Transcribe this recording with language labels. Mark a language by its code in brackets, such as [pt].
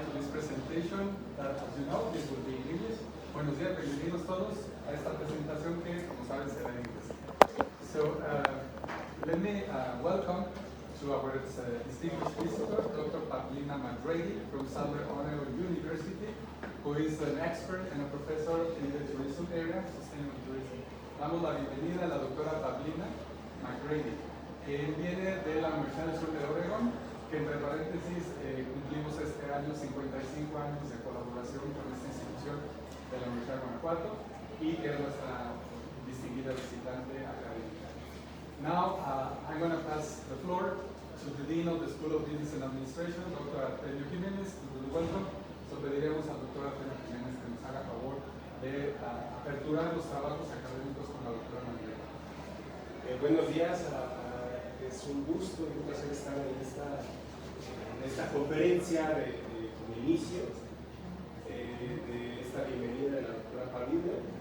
[en] presentation that, as you know, this will be in English. [es] Buenos días, bienvenidos todos a esta presentación que, como saben, será en inglés. [en] So, let me welcome to our distinguished visitor, Dr. PAvlina McGrady from Southern Ohio University, who is an expert and a professor in the tourism area, sustainable tourism. [es] Damos la bienvenida a la doctora PAvlina McGrady, que viene de la Universidad del Sur de Oregon, que entre paréntesis cumplimos este año 55 años de colaboración con esta institución de la Universidad de Guanajuato y que es nuestra distinguida visitante académica. [en] Now I'm going to pass the floor to the Dean of the School of Business and Administration, Dr. Artemio Jiménez, to do the welcome. So [es] pediremos al Dr. Artemio Jiménez que nos haga favor de aperturar los trabajos académicos con la doctora Manuela. Buenos días, es un gusto y un placer estar en esta conferencia con inicio de esta bienvenida de la doctora PAvlina.